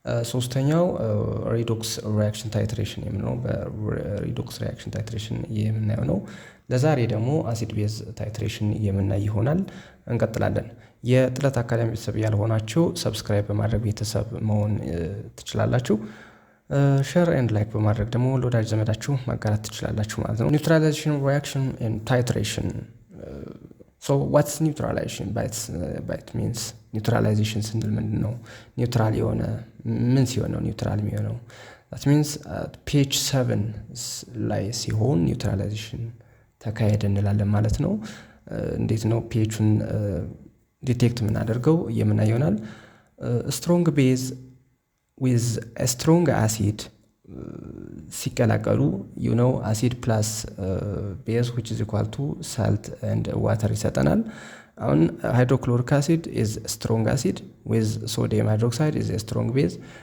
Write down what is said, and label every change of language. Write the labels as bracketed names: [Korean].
[Amharic] ሶስተኛው ሪዶክስ ሪአክሽን ታይትሬሽን የምንለው በሪዶክስ ሪአክሽን ታይትሬሽን የምናየው ነው። ለዛሬ ደግሞ አሲድ ቤዝ ታይትሬሽን የምናይ ይሆናል። እንቀጥላለን። የጥለት አካዳሚ ቤተሰብ ያልሆናችሁ ሰብስክራይብ በማድረግ ቤተሰብ መሆን ትችላላችሁ። ሼር ኤንድ ላይክ በማድረግ ደግሞ ለወዳጅ ዘመዳችሁ ማጋራት ትችላላችሁ ማለት ነው። ኒውትራላይዜሽን ሪአክሽን ኤንድ ታይትሬሽን [English] So what's neutralization? By it means neutralization ስንል ምንድነው? [Amharic] ኒውትራል የሆነ ምን ሲሆን ነው ኒውትራል የሚሆነው? that means pH 7 ላይ ሲሆን ኒውትራላይዜሽን ተካሄደ እንላለን ማለት ነው። እንዴት ነው pHን ዲቴክት የምናደርገው የምናየው ይሆናል። [English] strong base with a strong acid [Amharic] ሲቀላቀሉ [English] acid plus base which is equal to salt and water [Amharic] ይሰጠናል። አሁን [English] hydrochloric acid is strong acid with sodium hydroxide is a strong base